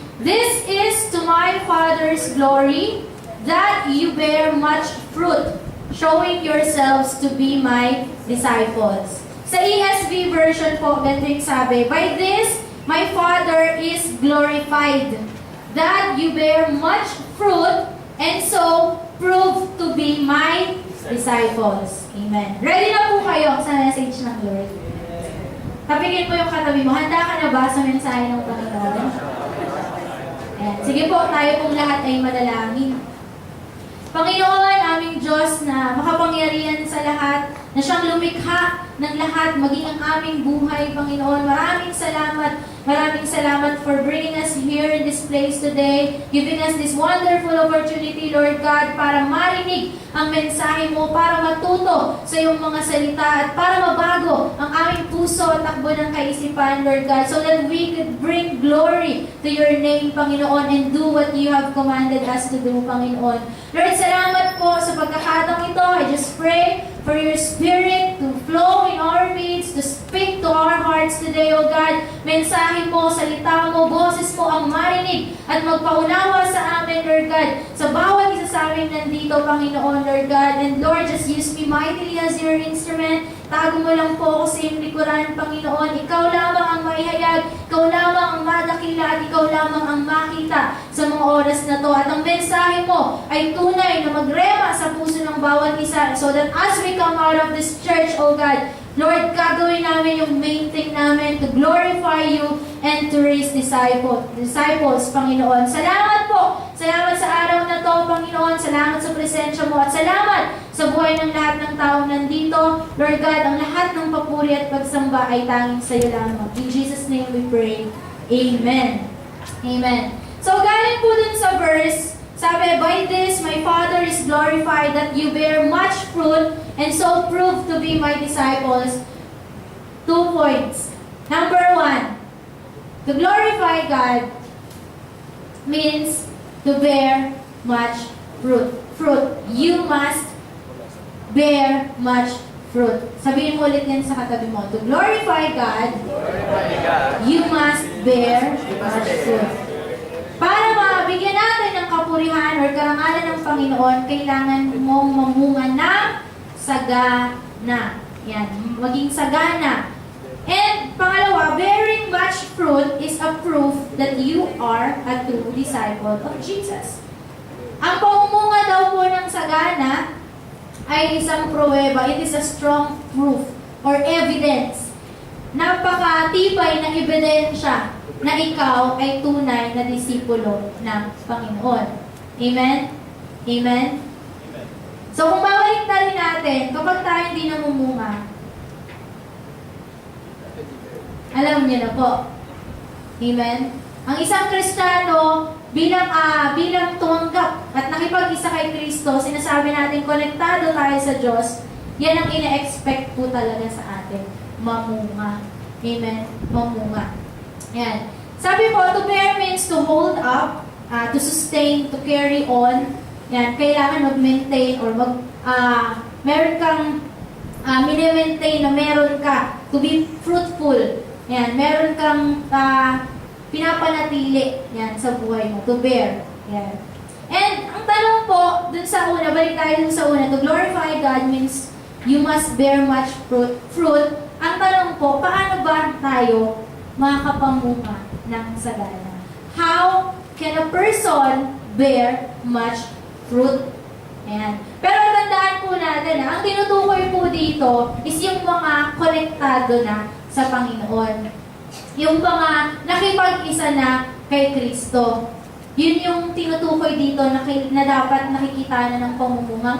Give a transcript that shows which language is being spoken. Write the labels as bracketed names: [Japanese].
[English] This is to my Father's glory, that you bear much fruit, showing yourselves to be my disciples. Sa ESV version po, ganito yung sabi, by this, my Father is glorified, that you bear much fruit, and so prove to be my disciples. Amen. [Filipino] Ready na po kayo sa message ng Lord? Kapigin mo yung katabi mo. Handa ka na ba sa mensahe ng Panginoon? Ayan. Sige po, tayo pong lahat ay manalangin. Panginoon, aming Diyos na makapangyarihan sa lahat, na siyang lumikha ng lahat, maging ang aming buhay, Panginoon. [English] Maraming salamat for bringing us here in this place today, giving us this wonderful opportunity, Lord God, para marinig ang mensahe mo, para matuto sa iyong mga salita, at para mabago ang aming puso at takbo ng kaisipan, Lord God, so that we could bring glory to your name, Panginoon, and do what you have commanded us to do, Panginoon. [Filipino] Lord, salamat po sa pagkakataong ito. [English] I just pray for your Spirit to flow in our midst, to speak to our hearts today, O God. [Filipino] Mensahe mo, salita mo, boses mo ang marinig at magpaunawa sa amin, Lord God, sa bawat isa sa amin nandito, Panginoon, Lord God. [English] And Lord, just use me mightily as your instrument. [Filipino] Tago mo lang po ako sa iyong likuran, Panginoon. Ikaw lamang ang maihayag, ikaw lamang ang madakila, at ikaw lamang ang makita sa mga oras na to. At ang mensahe mo ay tunay na magrema sa puso ng bawat isa, so that as we come out of this church, O God, Lord, gagawin namin yung main thing namin to glorify you and to raise disciples, Panginoon. Salamat po. Salamat sa araw na to, Panginoon. Salamat sa presensya mo at salamat sa buhay ng lahat ng taong nandito. Lord God, ang lahat ng papuri at pagsamba ay tanging sa iyo lamang. [English] In Jesus' name we pray. Amen. Amen. So, galing po dun sa verse, sabi, by this my Father is glorified, that you bear much fruit, and so prove to be my disciples. 2 points. Number 1, to glorify God means to bear much fruit. You must bear much fruit. Sabihin mo ulit yan sa katabi mo. To glorify God, you must bear much fruit. [Filipino] Para mabigyan natin ng kapurihan or karangalan ng Panginoon, kailangan mong mamunga ng sagana. Yan, maging sagana. [English] And pangalawa, bearing much fruit is a proof that you are a true disciple of Jesus. [Filipino] Ang pamumunga daw po ng sagana ay isang pruweba. [English] It is a strong proof or evidence. [Filipino] Napakatibay na ebidensya na ikaw ay tunay na disipulo ng Panginoon. Amen? Amen? So kung babalik na rin natin, kapag tayo hindi namumunga, alam niyo na po. Amen? Ang isang Kristiyano, bilang tumanggap at nakipag-isa kay Kristo, sinasabi natin konektado tayo sa Diyos, yan ang ina-expect po talaga sa atin. Mamunga. Amen? Mamunga. Yan. [English] Sabi po, to bear means to hold up, to sustain, to carry on. [Filipino] Yan. Kailangan mag-maintain or meron kang mini-maintain na meron ka to be fruitful. Yan. Meron kang pinapanatili yan sa buhay mo, to bear. Yan. And ang tanong po, dun sa una, balik tayo dun sa una, to glorify God means you must bear much fruit. Ang tanong po, paano ba tayo makapamunga ng sagana? [English] How can a person bear much fruit? [Filipino] Ayan. Pero tandaan po natin, ang tinutukoy po dito is yung mga konektado na sa Panginoon. Yung mga nakipag-isa na kay Kristo. Yun yung tinutukoy dito na dapat nakikita na ng pamumunga.